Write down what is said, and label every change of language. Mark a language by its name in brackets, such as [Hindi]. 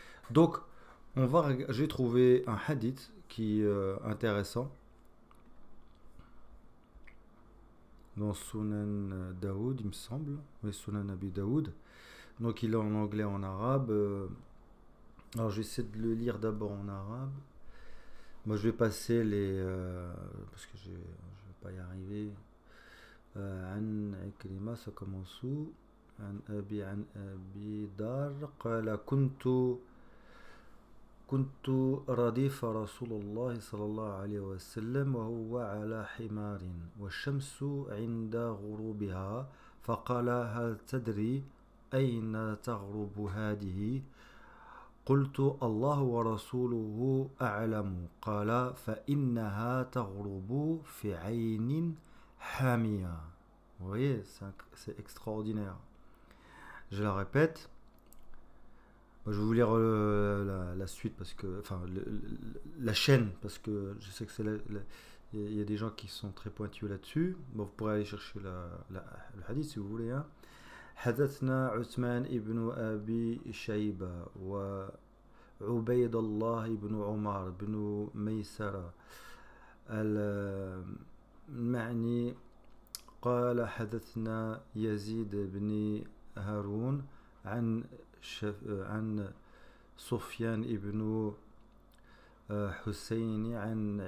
[French] Donc, j'ai trouvé un hadith qui est intéressant dans Sunan Daoud, il me semble, oui, Sunan Abi Daoud. Donc, il est en anglais, en arabe. Alors, j'essaie de le lire d'abord en arabe. Moi, je vais passer parce que je ne vais pas y arriver. [Arabic] عن عكرمة, [French] ça commence où [Arabic] عن أبي دار قال كنت رديف رسول الله صلى الله عليه وسلم وهو على حمار والشمس عند غروبها فقال هل تدري أين تغرب هذه قلت الله ورسوله أعلم قال فإنها تغرب في عين حامية. [French] Vous voyez, c'est extraordinaire. Je la répète. Je vais vous lire la suite parce que, enfin, la chaîne, parce que je sais que il y a des gens qui sont très pointus là-dessus. Bon, vous pourrez aller chercher le hadith si vous voulez. Hein. [Arabic] حدثنا عثمان ابن أبي شيبة وعبيد الله بن عمر بن ميسرة المعني قال حدثنا يزيد بن هارون عن سفيان ابن حسين عن